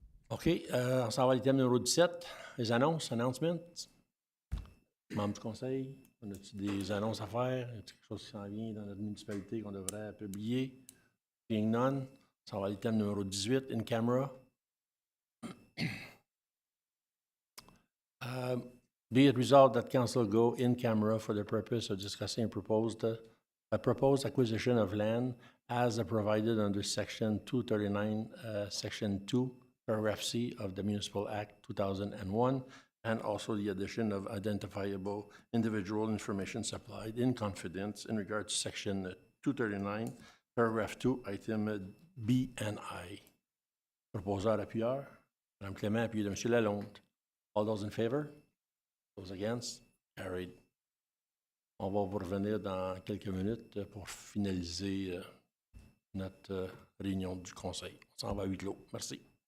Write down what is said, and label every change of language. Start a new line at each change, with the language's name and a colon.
French: OK, on s'en va à l'item numéro 17, les annonces, announcements. Membres du conseil, on a-t-il des annonces à faire? Y a-t-il quelque chose qui s'en vient dans notre municipalité qu'on devrait publier?
English: Being none,
French: on s'en va à l'item numéro 18, in camera.
English: Be it resolved that council go in camera for the purpose of discussing a proposed acquisition of land as provided under Section 239, Section 2, Paragraph C of the Municipal Act 2001, and also the addition of identifiable individual information supplied in confidence in regard to Section 239, Paragraph 2, Item B and I.
French: Proposeur appuyeur, Mme Clément, appuyé de M.
English: Lalonde. All those in favor? Those against? Carried.
French: On va vous revenir dans quelques minutes pour finaliser notre réunion du conseil. On s'en va à huis clos. Merci.